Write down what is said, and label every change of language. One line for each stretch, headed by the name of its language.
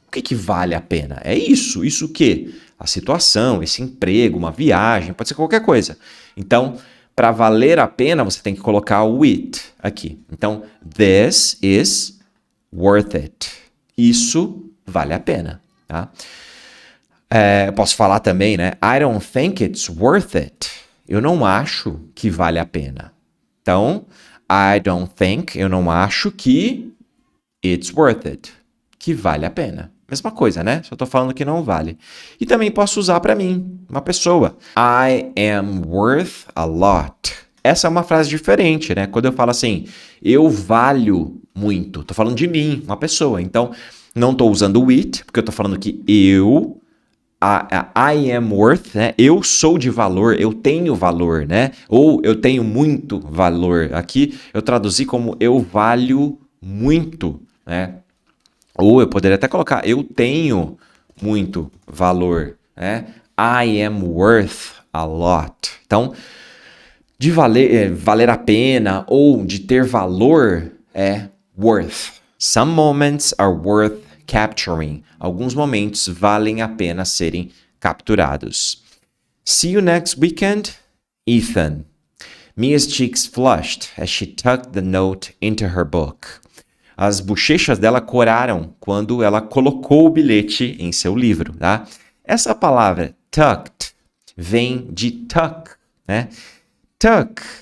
Portuguese: O que vale a pena? É isso. Isso o quê? A situação, esse emprego, uma viagem, pode ser qualquer coisa. Então, para valer a pena, você tem que colocar o it aqui. Então,
English: this is worth it.
Portuguese: Isso vale a pena, tá? Eu posso falar também, né?
English: I don't think it's worth it.
Portuguese: Eu não acho que vale a pena. Então,
English: I don't think,
Portuguese: eu não acho que
English: it's worth it.
Portuguese: Que vale a pena. Mesma coisa, né? Só tô falando que não vale. E também posso usar para mim, uma pessoa.
English: I am worth a lot.
Portuguese: Essa é uma frase diferente, né? Quando eu falo assim, eu valho muito. Tô falando de mim, uma pessoa. Então, não tô usando o it, porque eu tô falando que
English: I am worth,
Portuguese: né? Eu sou de valor, eu tenho valor, né? Ou eu tenho muito valor. Aqui eu traduzi como eu valho muito, né? Ou eu poderia até colocar, eu tenho muito valor, né?
English: I am worth a lot.
Portuguese: Então, de valer a pena ou de ter valor é worth.
English: Some moments are worth capturing.
Portuguese: Alguns momentos valem a pena serem capturados.
English: See you next weekend, Ethan. Mia's cheeks flushed as she tucked the note into her book.
Portuguese: As bochechas dela coraram quando ela colocou o bilhete em seu livro, tá? Essa palavra tucked vem de tuck, né? Tuck.